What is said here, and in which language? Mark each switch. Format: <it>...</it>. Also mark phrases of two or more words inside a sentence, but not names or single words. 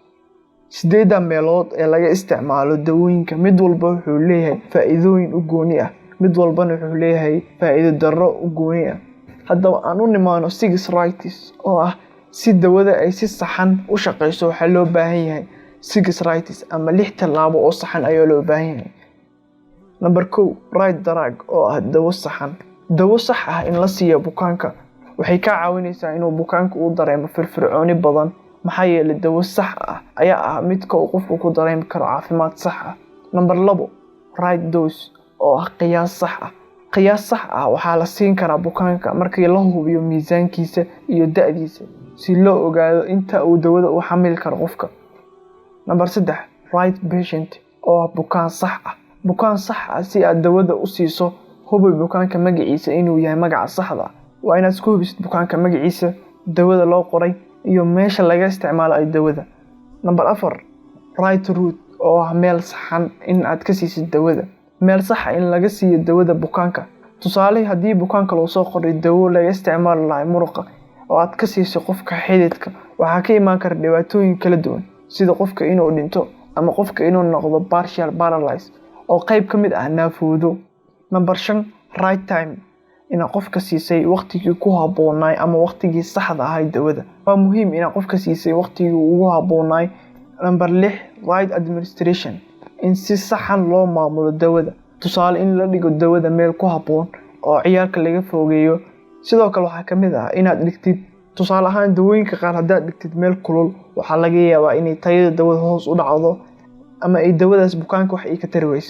<so>8 meelood ee laga isticmaalo dawooyinka mid walba wuxuu leeyahay faa'iidooyin u gooni ah, mid walbana wuxuu leeyahay faa'iido darro u gooni ah. Haddaba aan u nimaano 6 rights oo ah si dawada ay si saxan u shaqeyso waxaa loo baahan yahay 6 rights ama 6 tallaabo oo saxan ayaa loo baahan yahay.</so> <en>Number 1 right drug</en> <so>oo ah dawo saxan. Dawo sax ah in la siiyo bukaanka waxay ka caawinaysaa inuu bukaanku u dareemo firfircooni badan, maxaa yeelay dawo sax ah ayaa ah midka uu qofku ku dareemi karo caafimaad sax ah.</so> <en>Number 2 right dose</en> <so>oo ah qiyaas sax ah. Qiyaas sax ah waxaa la siin karaa bukaanka markii la hubiyo miisaankiisa iyo da'diisa si loo ogaado inta uu dawada u xamil karo qofka.</so> <en>Number 3 right patient</en> <so>oo ah bukaan sax ah. Bukaan sax ah si aad dawada u siiso hubi bukaanka magaciisa inuu yahay magaca saxda ah. Waa inaad isku hubisid bukaanka magaciisa, dawada loo qoray iyo meesha laga isticmaalo ay dawada.</so> <en>Number 4 right route</en> <so>oo ah meel saxan in aad ka siisid dawada. Meel sax ah in laga siiyo dawada bukaanka. Tusaale haddii bukaanka loo soo qoray dawo laga isticmaalo lahay muruqa oo aad ka siiso qofka xididka, waxaa ka imaan kara dhibaatooyin kala duwan sida qofka inuu dhinto ama qofka inuu noqdo</so> <en>partial paralysis</en> <so>oo qayb ka mid ah naafoodo.</so> <en>Number 5 right time</en> <so>in qofka siisay waqtigii ku habboonay ama waqtigii saxda ah dawada. Waa muhiim in qofka siisay waqtigii ugu habboonay.</so> <en>Number 6 right administration</en> <so>in si saxan loo maamulo dawada. Tusaale in la dhigo dawada meel ku habboon oo ciyaalka laga fogeeyo. Sidoo kale waxaa ka mid ah inaad dhigtid tusaale ahaan dawooyinka qaar haddaad dhigtid meel kulul waxaa laga yaabaa inay tayada dawada hoos u dhacdo ama ay dawadaas bukaanka wax ay ka tari wayso.</so>